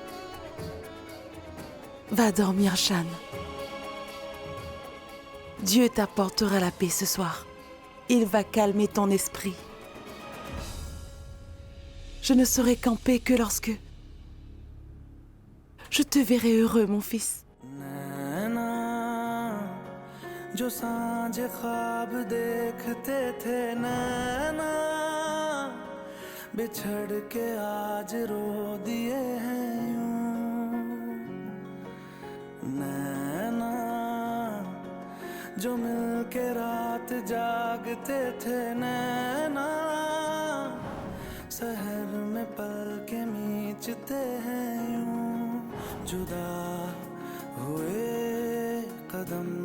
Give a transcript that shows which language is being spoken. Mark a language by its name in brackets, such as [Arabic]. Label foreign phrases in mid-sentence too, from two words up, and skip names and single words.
[French] Va dormir, Shan. Dieu t'apportera la paix ce soir. Il va calmer ton esprit. Je ne serai qu'en paix que lorsque je te verrai heureux, mon fils. [Hindi] जो सांझ ख्वाब देखते थे नैना बिछड़ के आज रो दिए हैं यूं नैना जो मिल के रात जागते थे नैना शहर में पल के मीचते हैं यूं जुदा हुए कदम